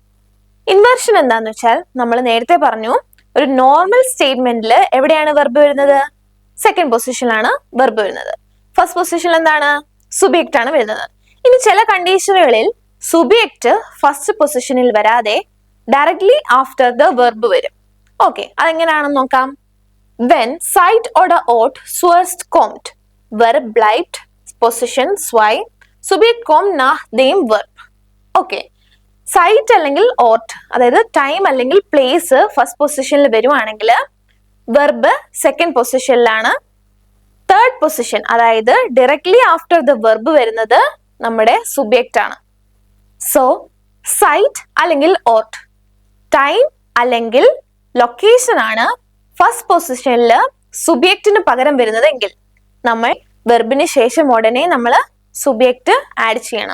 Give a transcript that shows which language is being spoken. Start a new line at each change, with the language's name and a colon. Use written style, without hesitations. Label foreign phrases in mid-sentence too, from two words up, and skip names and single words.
Malayalam: ഇൻവേർഷൻ എന്താന്ന് വെച്ചാൽ നമ്മൾ നേരത്തെ പറഞ്ഞു ഒരു
English: normal statementil
Malayalam: എവിടെയാണ് വെർബ് വരുന്നത്?
English: second positionilāṇ
Malayalam: വെർബ് വരുന്നത്.
English: first positionil
Malayalam: എന്താണ്? സുബ്ജക്റ്റ് ആണ് വരുന്നത്. ഇനി ചില കണ്ടീഷനുകളിൽ സുബ്ജക്റ്റ്
English: first positionil
Malayalam: വരാതെ
English: directly after the verb
Malayalam: വരും. ഓക്കെ, അതെങ്ങനെയാണെന്ന് നോക്കാം.
English: When site
German: oder Ort zuerst kommt, Verb bleibt Position 2, Subjekt kommt nach dem Verb.
Malayalam: ഓക്കെ, സൈറ്റ് അല്ലെങ്കിൽ ഓർട്ട്, അതായത് ടൈം അല്ലെങ്കിൽ പ്ലേസ്
English: first positionil
Malayalam: വരുവാണെങ്കിൽ വെർബ്
English: second positionilāṇ. third position
Malayalam: അതായത്
English: directly after the verb
Malayalam: വരുന്നത് നമ്മുടെ സുബ്ജക്റ്റ് ആണ്. സോ സൈറ്റ് അല്ലെങ്കിൽ ഓർട്ട്, ടൈം അല്ലെങ്കിൽ ലൊക്കേഷൻ ആണ്
English: first positionil
Malayalam: സുബ്ജക്റ്റിന് പകരം വരുന്നതെങ്കിൽ നമ്മൾ വെർബിന് ശേഷം ഉടനെ നമ്മൾ സുബ്ജക്റ്റ് ആഡ് ചെയ്യണം.